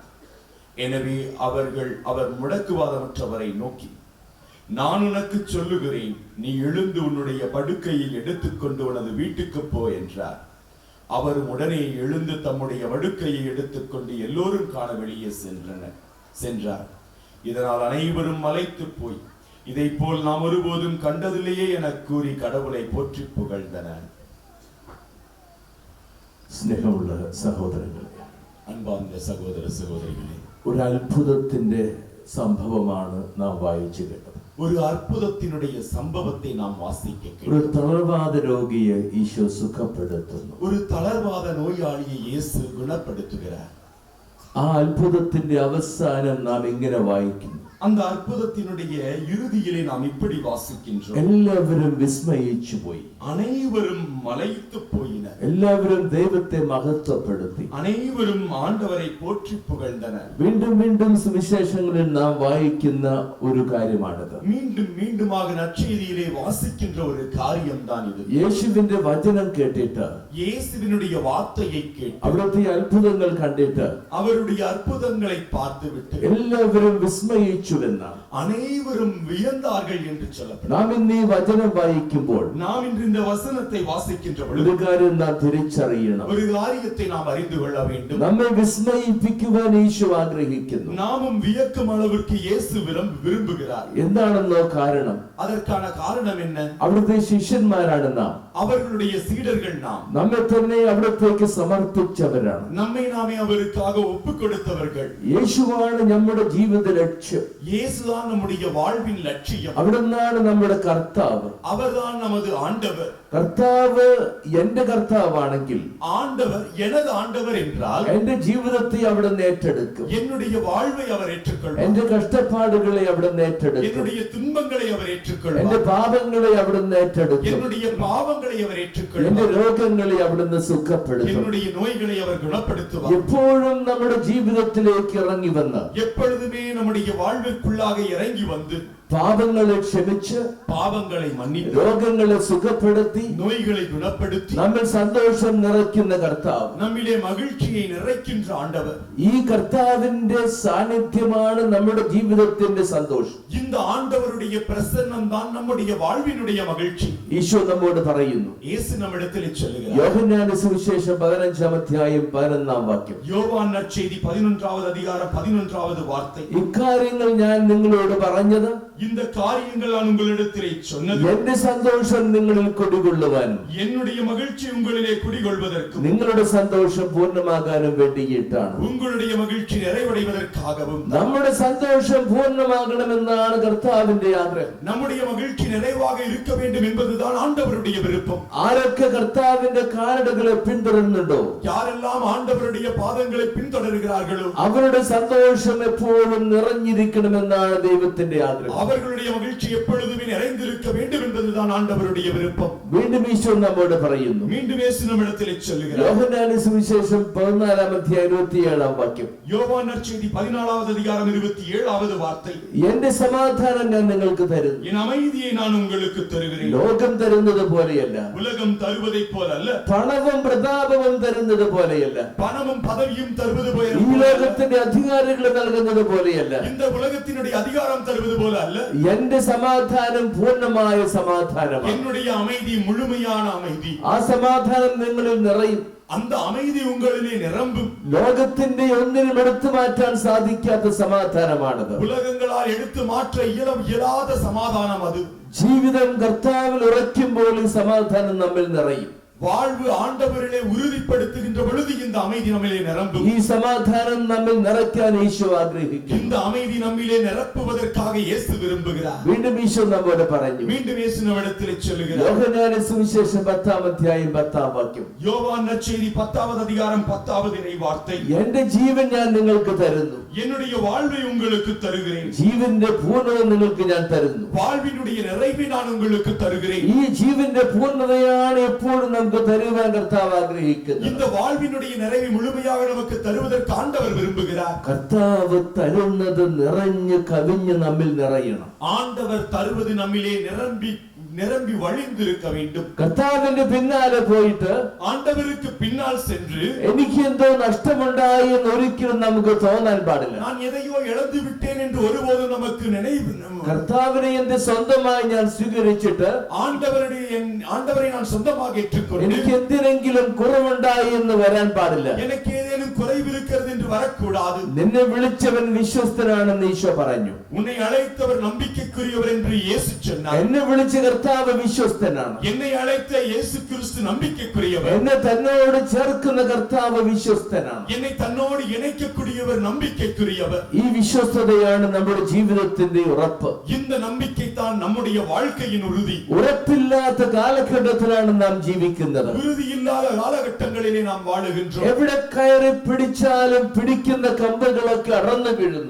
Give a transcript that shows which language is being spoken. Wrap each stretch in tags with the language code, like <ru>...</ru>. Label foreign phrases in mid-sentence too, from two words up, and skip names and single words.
<ta>எனவே அவர் முடக்குவாதமற்றவரை நோக்கி, நான் உனக்கு சொல்லுகிறேன், நீ எழுந்து உன்னுடைய படுக்கையில் எடுத்துக்கொண்டு உனது வீட்டுக்கு போ என்றார். அவரும் உடனே எழுந்து தம்முடைய படுக்கையை எடுத்துக்கொண்டு எல்லோரும் காண வெளியே சென்றார். இதனால் அனைவரும் மலைத்து போய், இதை போல் நாம் ஒருபோதும் கண்டதில்லையே என கூறி கடவுளை போற்றி புகழ்ந்தனர்.</ta> <ml>സ്നേഹമുള്ള സഹോദരങ്ങളെ, അൻപാർന്ന സഹോദര സഹോദരികളെ, ഒരു അത്ഭുതത്തിന്റെ സംഭവമാണ് നാം വായിച്ചു കേട്ടത്.</ml> <ta>ஒரு அற்புதத்தினுடைய சம்பவத்தை நாம் வாசிக்குக.</ta> <ml>ഒരു തളർവാദ രോഗിയെ ഈശോ സുഖപ്പെടുത്തുന്നു.</ml> <ta>ஒரு தளர்வாத நோயாளியை யேசு குணப்படுத்துகிறார்.</ta> <ml>ആ അത്ഭുതത്തിന്റെ അവസാനം നാം ഇങ്ങനെ വായിക്കുന്നു.</ml> <ta>அந்த அற்புதத்தினுடைய இறுதியிலே நாம் இப்படி வாசிக்கின்றோம்.</ta> <ml>എല്ലാവരും വിസ്മയിച്ചു പോയി.</ml> <ta>அனைவரும் மலைத்து போயினர்.</ta> <ml>എല്ലാവരും ദൈവത്തെ മഹത്വപ്പെടുത്തി.</ml> <ta>அனைவரும் ஆண்டவரை போற்றி புகழ்ந்தனர்.</ta> <ml>വീണ്ടും വീണ്ടും സുവിശേഷങ്ങളിൽ നാം വായിക്കുന്ന ഒരു കാര്യമാണിത്.</ml> <ta>மீண்டும் மீண்டுமாக நற்செய்தியிலே வாசிக்கின்ற ஒரு காரியம்தான் இது.</ta> <ml>യേശുവിന്റെ വചനം കേട്ടിട്ട്,</ml> <ta>இயேசுவினுடைய வார்த்தையை கேட்டு,</ta> <ml>അവിടുത്തെ അത്ഭുതങ്ങൾ കണ്ടിട്ട്,</ml> <ta>அவருடைய அற்புதங்களை பார்த்துவிட்டு</ta> <ml>എല്ലാവരും വിസ്മയിച്ചു.</ml> <ta>அனைவரும் வியந்தார்கள் என்று சொல்லப்படும்.</ta> <ml>നാം ഇന്ന് ഈ വചനം വായിക്കുമ്പോൾ</ml> <ta>நாம் இன்று இந்த வசனத்தை வாசிக்கின்ற</ta> <ml>ഒരു</ml> <ta>பொழுது</ta> <ml>കാര്യം നാം തിരിച്ചറിയണം.</ml> <ta>ஒரு காரியத்தை நாம் அறிந்து கொள்ள வேண்டும்.</ta> <ml>നമ്മെ വിസ്മയിപ്പിക്കുവാൻ ഈശോ ആഗ്രഹിക്കുന്നു.</ml> <ta>நாமும் வியக்கும் அளவிற்கு இயேசு விரும்புகிறார்.</ta> <ml>എന്താണെന്നോ കാരണം?</ml> <ta>அதற்கான காரணம் என்ன?</ta> <ml>അവിടുത്തെ ശിഷ്യന്മാരാണ് നാം.</ml> <ta>அவர்களுடைய சீடர்கள் நாம்.</ta> <ml>നമ്മെ തന്നെ അവിടത്തേക്ക് സമർപ്പിച്ചവരാണ്.</ml> <ta>நம்மை நாமே அவருக்காக ஒப்புக் கொடுத்தவர்கள்.</ta> <ml>യേശുവാണ് നമ്മുടെ ജീവിത ലക്ഷ്യം.</ml> <ta>இயேசுதான் நம்முடைய வாழ்வின் லட்சியம்.</ta> <ml>അവിടുന്നാണ് നമ്മുടെ കർത്താവ്.</ml> <ta>அவர்தான் நமது ஆண்டவர்.</ta> <ml>കർത്താവ് എന്റെ കർത്താവാണെങ്കിൽ,</ml> <ta>ஆண்டவர் எனது ஆண்டவர் என்றால்,</ta> <ml>എന്റെ ജീവിതത്തെ അവിടുന്ന് ഏറ്റെടുക്കും.</ml> <ta>என்னுடைய வாழ்வை அவர் ஏற்றுக்கொள்வார்.</ta> <ml>എന്റെ കഷ്ടപ്പാടുകളെ അവിടുന്ന് ഏറ്റെടുക്കും.</ml> <ta>என்னுடைய துன்பங்களை அவர் ஏற்றுக்கொள்வார்.</ta> <ml>എന്റെ പാപങ്ങളെ അവിടുന്ന് ഏറ്റെടുക്കും.</ml> <ta>என்னுடைய பாவங்களை அவர்</ta> <ml>എന്റെ</ml> <ta>ஏற்றுக்கொள்வார்.</ta> <ml>രോഗങ്ങളെ അവിടുന്ന് സുഖപ്പെടുത്തും.</ml> <ta>என்னுடைய நோய்களை அவர் குணப்படுத்துவார்.</ta> <ml>എപ്പോഴും നമ്മുടെ ജീവിതത്തിലേക്ക് ഇറങ്ങി വന്ന്</ml> <ta>எப்பொழுதுமே நம்முடைய வாழ்விற்குள்ளாக இறங்கி வந்து</ta> <ml>പാപങ്ങളെ ക്ഷമിച്ച്,</ml> <ta>பாவங்களை மன்னித்து,</ta> <ml>രോഗങ്ങളെ സുഖപ്പെടുത്തി,</ml> <ta>நோய்களை குணப்படுத்தி,</ta> <ml>നമ്മൾ സന്തോഷം നിറയ്ക്കുന്ന കർത്താവ്,</ml> <ta>நம்மிலே மகிழ்ச்சியை நிறைக்கின்ற ஆண்டவர்.</ta> <ml>ഈ കർത്താവിന്റെ സാന്നിധ്യമാണ് നമ്മുടെ ജീവിതത്തിന്റെ സന്തോഷം.</ml> <ta>இந்த ஆண்டவருடைய பிரசன்னம் தான் நம்முடைய வாழ்வினுடைய மகிழ்ச்சி.</ta> <ml>ഈശോ നമ്മോട് പറയുന്നു.</ml> <ta>இயேசு நம்மிடத்தில் சொல்லுகிறார்.</ta> <ml>യോഹന്നാന്റെ സുവിശേഷം 15-ാം അധ്യായം 11-ാം വാക്യം.</ml> <ta>யோவான் நற்செய்தி 11வது அதிகாரம் 11வது வார்த்தை.</ta> <ml>ഇക്കാര്യങ്ങൾ ഞാൻ നിങ്ങളോട് പറഞ്ഞത്,</ml> <ta>இந்த காரியங்கள் நான் உங்களிடத்திலே சொன்னது,</ta> <ml>എന്റെ സന്തോഷം നിങ്ങളിൽ കുടികൊള്ളുവാനും</ml> <ta>என்னுடைய மகிழ்ச்சி உங்களிலே குடிகொள்வதற்கும்,</ta> <ml>നിങ്ങളുടെ സന്തോഷം പൂർണ്ണമാകാനും വേണ്ടിയിട്ടാണ്.</ml> <ta>உங்களுடைய மகிழ்ச்சி நிறைவடைவதற்காகவும்.</ta> <ml>നമ്മുടെ സന്തോഷം പൂർണ്ണമാകണമെന്നാണ് കർത്താവിന്റെ ആഗ്രഹം.</ml> <ta>நம்முடைய மகிழ்ச்சி நிறைவாக இருக்க வேண்டும் என்பதுதான் ஆண்டவருடைய விருப்பம்.</ta> <ml>ആരൊക്കെ കർത്താവിന്റെ കാലടികളെ പിന്തുടരുന്നുണ്ടോ,</ml> <ta>யாரெல்லாம் ஆண்டவருடைய பாதங்களை பின்தொடர்கிறார்களோ,</ta> <ml>അവരുടെ സന്തോഷം എപ്പോഴും നിറഞ്ഞിരിക്കണമെന്നാണ് ദൈവത്തിന്റെ ആഗ്രഹം.</ml> <ta>அவர்களுடைய மகிழ்ச்சி எப்பொழுதுமே நிறைந்திருக்க வேண்டும் என்பதுதான் ஆண்டவருடைய விருப்பம்.</ta> <ml>വീണ്ടും ഈശോ നമ്മോട് പറയുന്നു.</ml> <ta>மீண்டும் இயேசு நம்மிடத்தில் சொல்லுகிறார்.</ta> <ml>യോഹന്നാന്റെ സുവിശേഷം 14-ാം അധ്യായം 27-ാം വാക്യം.</ml> <ta>யோவான் நற்செய்தி 14வது அதிகாரம் 27வது வார்த்தை.</ta> <ml>എന്റെ സമാധാനം ഞാൻ നിങ്ങൾക്ക് തരുന്നു.</ml> <ta>என் அமைதியை நான் உங்களுக்கு தருகிறேன்.</ta> <ml>ലോകം തരുന്നത് പോലെയല്ല,</ml> <ta>உலகம் தருவதைப் போல அல்ல.</ta> <ml>പണവും പ്രതാപവും തരുന്നത് പോലെയല്ല,</ml> <ta>பணமும் பதவியும் தருவது போல</ta> <ml>ഈ ലോകത്തിന്റെ അധികാരികൾ നൽകുന്നത് പോലെയല്ല,</ml> <ta>இந்த உலகத்தினுடைய அதிகாரம் தருவது போல அல்ல.</ta> <ml>എന്റെ സമാധാനം പൂർണ്ണമായ സമാധാനമാണ്.</ml> <ta>என்னுடைய அமைதி முழுமையான அமைதி.</ta> <ml>ആ സമാധാനം നിങ്ങളിൽ നിറയും.</ml> <ta>அந்த அமைதி உங்களிலே நிரம்பும்.</ta> <ml>ലോകത്തിന്റെ ഒന്നിനും എടുത്തു മാറ്റാൻ സാധിക്കാത്ത സമാധാനമാണത്.</ml> <ta>உலகங்களால் எடுத்து மாற்ற இயலாத சமாதானம் அது.</ta> <ml>ജീവിതം കർത്താവിൽ ഉറയ്ക്കുമ്പോൾ ഈ സമാധാനം നമ്മിൽ നിറയും.</ml> <ta>வாழ்வு ஆண்டவரிலே உறுதிப்படுத்துகின்ற பொழுது இந்த அமைதி நம்மிலே நிரம்பும்.</ta> <ml>ഈ സമാധാനം നമ്മിൽ നിറയ്ക്കാൻ ഈശോ ആഗ്രഹിക്കുന്നു.</ml> <ta>இந்த அமைதி நம்மிலே நிரப்புவதற்காக இயேசு விரும்புகிறார்.</ta> <ml>വീണ്ടും ഈശോ നമ്മോട് പറഞ്ഞു.</ml> <ta>மீண்டும் இயேசு நம்மிடத்தில் சொல்லுகிறார்.</ta> <ml>യോഹന്നാന്റെ സുവിശേഷം 10-ാം അധ്യായം 10-ാം വാക്യം.</ml> <ta>யோவான் நற்செய்தி 10வது அதிகாரம் 10வது இறை வார்த்தை.</ta> <ml>എന്റെ ജീവൻ ഞാൻ നിങ്ങൾക്ക് തരുന്നു.</ml> <ta>என்னுடைய வாழ்வை உங்களுக்கு தருகிறேன்.</ta> <ml>ജീവന്റെ പൂർണ്ണത നിങ്ങൾക്ക് ഞാൻ തരുന്നു.</ml> <ta>வாழ்வினுடைய நிறைவை நான் உங்களுக்கு தருகிறேன்.</ta> <ml>ഈ ജീവന്റെ പൂർണ്ണതയാണ് എപ്പോഴും നാം നമുക്ക് തരുവാൻ കർത്താവ് ആഗ്രഹിക്കുന്നു.</ml> <ta>இந்த வாழ்வினுடைய நிறைவை முழுமையாக நமக்கு தருவதற்கு ஆண்டவர் விரும்புகிறார்.</ta> <ml>കർത്താവ് തരുന്നത് നിറഞ്ഞു കവിഞ്ഞ് നമ്മിൽ നിറയണം.</ml> <ta>ஆண்டவர் தருவது நம்மிலே நிரம்பி வழிந்திருக்க வேண்டும்.</ta> <ml>കർത്താവിന്റെ പിന്നാലെ പോയിട്ട്</ml> <ta>ஆண்டவருக்கு பின்னால் சென்று</ta> <ml>എനിക്ക് എന്തോ നഷ്ടമുണ്ടായി എന്ന് ഒരിക്കലും നമുക്ക് തോന്നാൻ പാടില്ല.</ml> <ta>நான் எதையோ இழந்து விட்டேன் என்று ஒருபோதும் நமக்கு நினைவு.</ta> <ml>കർത്താവിനെ എന്റെ സ്വന്തമായി ഞാൻ സ്വീകരിച്ചിട്ട്</ml> <ta>ஆண்டவரை நான் சொந்தமாக ஏற்றுக்கொண்டு</ta> <ml>എനിക്ക് എന്തിനെങ്കിലും കുറവുണ്ടായി എന്ന് വരാൻ പാടില്ല.</ml> <ta>எனக்கு ஏதேனும் குறைவு இருக்கிறது என்று வரக்கூடாது.</ta> <ml>നിന്നെ വിളിച്ചവൻ വിശ്വസ്തനാണെന്ന് ഈശോ പറഞ്ഞു.</ml> <ta>உன்னை அழைத்தவர் நம்பிக்கைக்குரியவர் என்று இயேசு சொன்னார்.</ta> <ml>എന്നെ വിളിച്ച കർത്താവ് വിശ്വസ്തനാണ്.</ml> <ta>என்னை அழைத்த இயேசு கிறிஸ்து நம்பிக்கைக்குரியவர்.</ta> <ml>എന്നെ തന്നോട് ചേർക്കുന്ന കർത്താവ് വിശ്വസ്തനാണ്.</ml> <ta>என்னை தன்னோடு இணைக்கக்கூடியவர் நம்பிக்கைக்குரியவர்.</ta> <ml>ഈ വിശ്വസ്തതയാണ് നമ്മുടെ ജീവിതത്തിന്റെ ഉറപ്പ്.</ml> <ta>இந்த நம்பிக்கை தான் நம்முடைய வாழ்க்கையின் உறுதி.</ta> <ml>ഉറപ്പില്ലാത്ത കാലഘട്ടത്തിലാണ് നാം ജീവിക്കുന്നത്.</ml> <ta>உறுதி இல்லாத காலகட்டங்களிலே நாம் வாழுகின்றோம்.</ta> <ml>എവിടെ കയറി പിടിച്ചാലും പിടിക്കുന്ന കമ്പുകളൊക്കെ അറന്നു വീഴുന്നു.</ml>